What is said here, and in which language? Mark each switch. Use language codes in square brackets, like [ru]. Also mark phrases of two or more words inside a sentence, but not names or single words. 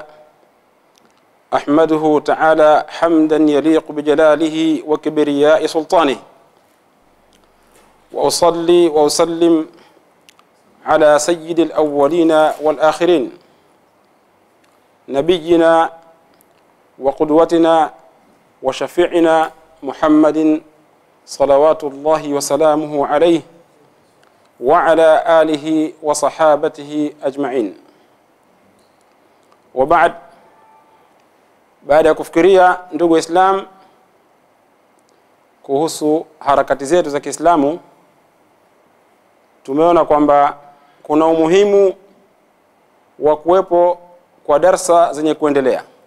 [ar] أحمده تعالى حمدا يليق بجلاله وكبرياء سلطانه، وأصلي وأسلم على سيد الأولين والآخرين نبينا وقدوتنا وشفيعنا محمد صلوات الله وسلامه عليه وعلى آله وصحابته أجمعين. وبعد، [sw] baada ya kufikiria ndugu Islam kuhusu harakati zetu za Kiislamu, tumeona kwamba kuna umuhimu wa kuwepo kwa darsa zenye kuendelea,